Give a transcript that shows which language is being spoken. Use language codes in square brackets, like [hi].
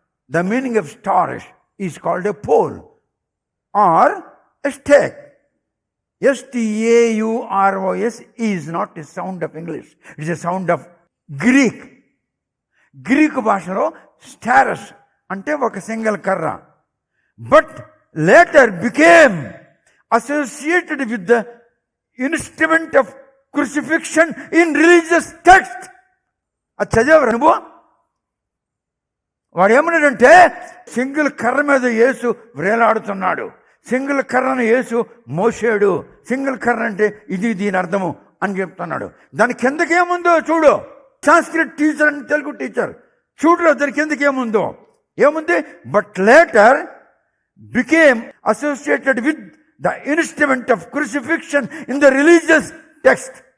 [en] The meaning of stauros is called a pole or a stake. STAUROS is not a sound of English, it's a sound of Greek. [te] Greek భాషలో స్టారస్ అంటే ఒక single కర్ర. [en] But later became associated with the instrument of crucifixion in religious text. [te] అది చదివారు నువ్వు? వాడు ఏమన్నాడంటే single కర్ర మీద యేసు వ్రేలాడుతున్నాడు, సింగిల్ కర్రను యేసు మోసాడు, సింగిల్ కర్ర అంటే ఇది దీని అర్థము అని చెప్తున్నాడు. దాని కిందకి ఏముందో చూడు. సంస్కృత్ టీచర్ అని తెలుగు టీచర్ చూడరు, దాని కిందకి ఏముంది [en] But later became associated with the instrument of crucifixion in the religious text.